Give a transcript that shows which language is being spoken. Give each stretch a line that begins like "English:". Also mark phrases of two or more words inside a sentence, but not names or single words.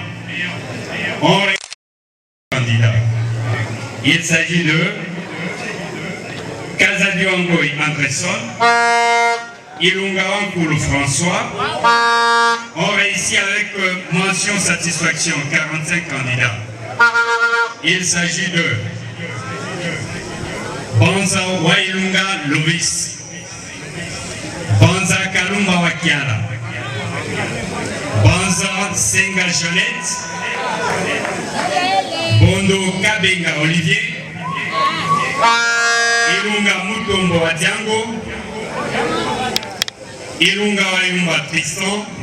French: On réussit candidat. Il s'agit de Kazaduangoy Andresson, Ilunga Wankulu François. On réussit avec mention satisfaction 45 candidats. Il s'agit de Banza Wailunga Lovis, Banza Kalumba Wakiala, Banza Senga Jeannette, Bondo Kabenga Olivier, Ilunga Mutombo Wadiango, Ilunga Wayumba Tristan,